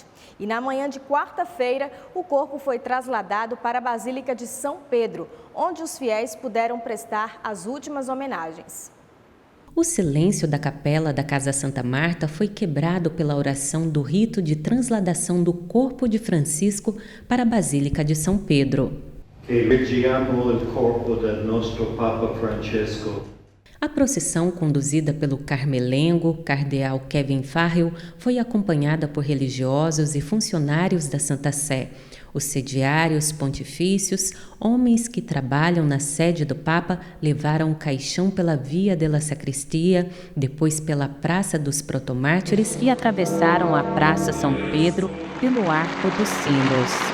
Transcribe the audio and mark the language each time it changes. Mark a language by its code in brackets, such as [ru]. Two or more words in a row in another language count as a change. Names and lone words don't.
[pt] E na manhã de quarta-feira, o corpo foi trasladado para a Basílica de São Pedro, onde os fiéis puderam prestar as últimas homenagens. O silêncio da capela da Casa Santa Marta foi quebrado pela oração do rito de transladação do corpo de Francisco para a Basílica de São Pedro. [it] Rigiamo il corpo del nostro Papa Francesco. [pt] A procissão, conduzida pelo carmelengo, cardeal Kevin Farrell, foi acompanhada por religiosos e funcionários da Santa Sé. Os sediários pontifícios, homens que trabalham na sede do Papa, levaram o caixão pela Via della Sacristia, depois pela Praça dos Protomártires e atravessaram a Praça São Pedro pelo Arco dos Sinos.